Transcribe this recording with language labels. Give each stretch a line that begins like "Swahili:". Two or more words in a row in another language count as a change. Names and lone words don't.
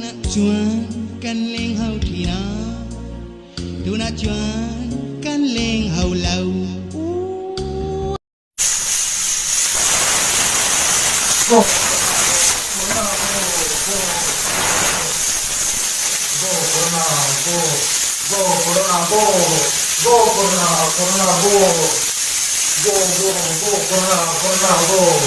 Mizo: chuan kan leng hau thina tuna chuan kan leng hau lau
English: go corona go go corona corona go go corona corona go